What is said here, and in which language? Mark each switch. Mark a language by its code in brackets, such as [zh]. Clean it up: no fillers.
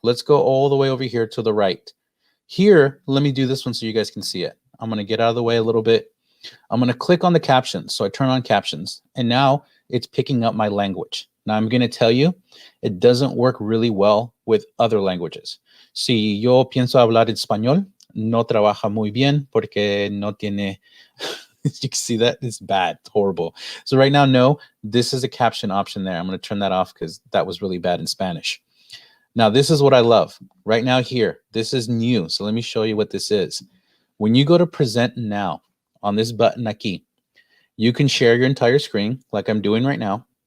[en] Let's go all the way over here to the right. Here, let me do this one so you guys can see it. I'm going to get out of the way a little bit. I'm going to click on the captions. So I turn on captions, and now it's picking up my language. Now I'm going to tell you, it doesn't work really well with other languages. [es] Si yo pienso hablar español, no trabaja muy bien porque no tiene... [en] You can see that? It's bad. It's horrible. So right now, no, this is a caption option there. I'm going to turn that off because that was really bad in Spanish. Now, this is what I love. Right now here, this is new. So let me show you what this is. When you go to present now on this button aquí, you can share your entire screen like I'm doing right now.